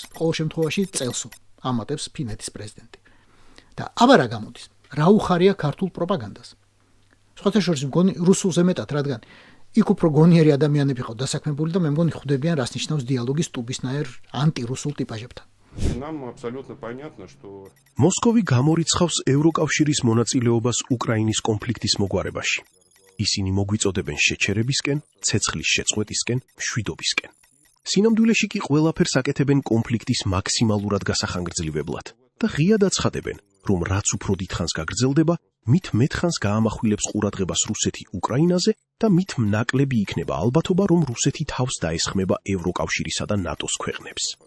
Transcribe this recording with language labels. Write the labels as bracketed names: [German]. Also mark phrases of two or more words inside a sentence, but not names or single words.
[Georgian] ყოველ შემთხვევაში წელსო, ამატებს ფინეთის პრეზიდენტი. და აბა რა გამოდის? რა უხარია ქართულ პროპაგანდას? სხვათა შორის მგონი რუსულზე მეტად, რადგან იქ უფრო გონიერი ადამიანები ყავთ დასაქმებული და მე მგონი ხვდებიან, რას ნიშნავს დიალოგი სტუბისნაირ ანტირუსულ ტიპაჟებთან. [Russian] Нам абсолютно понятно, что [Georgian] მოსკოვი გამორიცხავს ევროკავშირის მონაწილეობას უკრაინის კონფლიქტის მოგვარებაში. ისინი მოგვიწოდებენ შეჩერებისკენ, ცეცხლის შეწყვეტისკენ, მშვიდობისკენ. სინამდვილეში კი ყველაფერს აკეთებენ კონფლიქტის მაქსიმალურად გასახანგრძლივებლად და ღიად აცხადებენ, რომ რაც უფრო დიდხანს გაგრძელდება, მით მეტხანს გაამახვილებს ყურადღებას რუსეთი უკრაინაზე და მით ნაკლები იქნება ალბათობა, რომ რუსეთი თავს დაესხმება ევროკავშირისა და ნატოს ქვეყნებს.